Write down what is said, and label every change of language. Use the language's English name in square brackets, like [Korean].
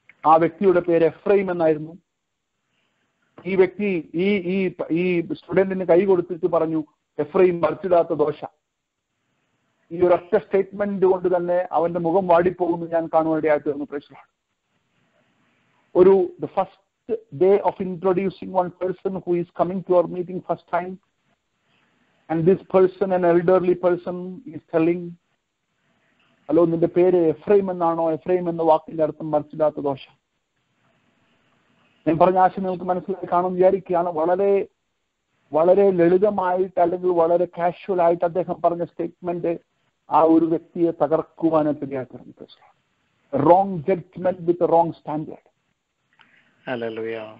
[Malayalam] ആ വ്യക്തിയുടെ പേര് എഫ്രൈം എന്നായിരുന്നു. ഈ വ്യക്തി ഈ സ്റ്റുഡന്റിന് കൈ കൊടുത്തിട്ട് പറഞ്ഞു, എഫ്രൈം മറിച്ചിടാത്ത ദോശ. ഈ ഒരൊറ്റ സ്റ്റേറ്റ്മെന്റ് കൊണ്ട് തന്നെ അവന്റെ മുഖം വാടിപ്പോകുന്നു ഞാൻ കാണുവാനിടയായി തീർന്നു. [English] the first day of introducing one person who is coming to our meeting first time, and this person, an elderly person, is telling, hello, [Malayalam] നിന്റെ പേര് എഫ്രൈം എന്നാണോ? എഫ്രൈം എന്ന വാക്കിന്റെ അർത്ഥം മറിച്ചിടാത്ത ദോശ. ഞാൻ പറഞ്ഞ ആശയം നിങ്ങൾക്ക് മനസ്സിലായി കാണുമെന്ന് വിചാരിക്കുകയാണ്. വളരെ വളരെ ലളിതമായിട്ട് അല്ലെങ്കിൽ വളരെ കാഷ്വൽ ആയിട്ട് അദ്ദേഹം പറഞ്ഞ സ്റ്റേറ്റ്മെന്റ് ആ ഒരു വ്യക്തിയെ തകർക്കുവാനായിട്ട് ഇടയാക്കിയിരുന്നു. [English] Wrong judgement with wrong standard. Hallelujah.